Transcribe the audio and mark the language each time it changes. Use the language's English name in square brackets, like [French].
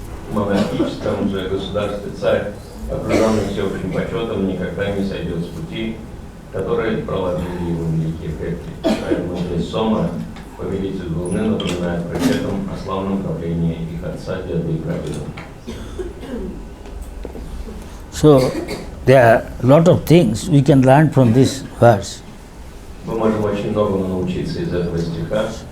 [Russian] В монархическом же государстве царь, окруженный всеобщим почетом, никогда не сойдет с пути, которые проложили его великие предки. Поэтому здесь Сома, повелитель Луны, напоминает предкам о славном правлении их отца, деда и прадеда. [English] So, there are a lot of things we can learn from this verse. [Russian] Мы можем очень многому научиться из этого стиха.